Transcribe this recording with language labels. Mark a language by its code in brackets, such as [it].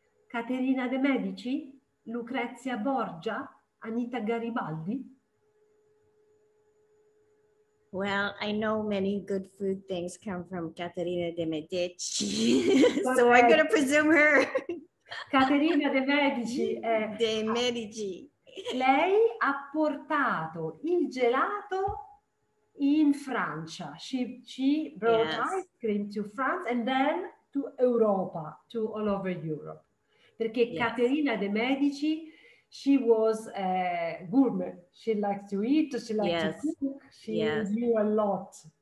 [it] Caterina de' Medici, Lucrezia Borgia, Anita Garibaldi. [en] Well, I know many good food things come from Caterina de' Medici, so I'm going to presume her. [it] Caterina de' Medici. De' Medici. Lei ha portato il gelato in Francia. [en] She brought ice cream to France and then to Europa, to all over Europe. Perché Caterina de' Medici, she was a gourmet. She liked to eat, she liked to cook, she knew a lot.